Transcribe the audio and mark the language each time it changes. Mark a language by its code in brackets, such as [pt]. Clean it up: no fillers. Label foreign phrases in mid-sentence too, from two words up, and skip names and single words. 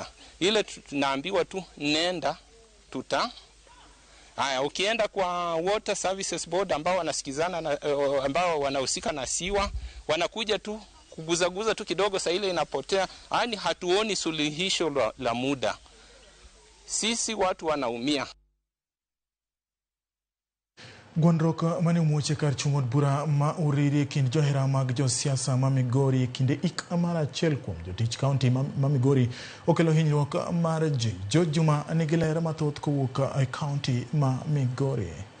[sw] Ile tunaambiwa tu nenda haya. Ukienda kwa Water Services Board ambao wanasikizana na ambao wanahusika na siwa, wanakuja tu kuguzaguza tu kidogo, saa ile inapotea. Yaani hatuoni suluhisho la muda. Sisi watu wanaumia. [luo] Gwandruok mane omuoche kar chung'od bura ma uriri kind johera mag josiasa ma Migori kinde ik mar achiel kuom jotich kaunti ma Migori okelo hinyruok mar ji. Jo Juma nigi ler mathoth kowuok e kaunti ma Migori.